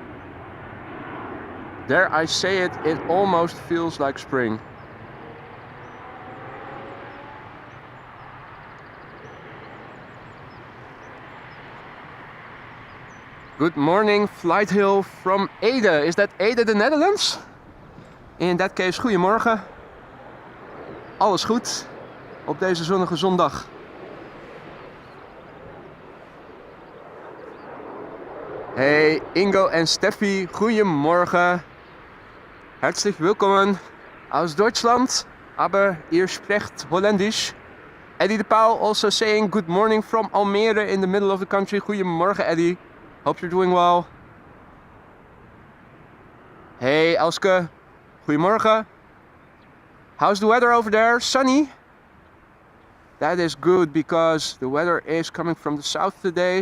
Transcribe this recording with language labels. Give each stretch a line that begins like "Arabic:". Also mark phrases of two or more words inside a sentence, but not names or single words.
English: Dare I say it, it almost feels like spring. Good morning, Flight Hill from Ede. Is that Ede, the Netherlands? In that case, goedemorgen.
Dutch: Alles goed op deze zonnige zondag. Hey Ingo en Steffi, goedemorgen.
German: Herzlich willkommen aus Deutschland, aber ihr sprecht Holländisch.
English: Eddie de Pauw also saying good morning from Almere in the middle of the country. Goedemorgen Eddie, hope you're doing well.
Dutch: Hey Elske, goedemorgen.
English: How's the weather over there? Sunny? That is good because the weather is coming from the south today.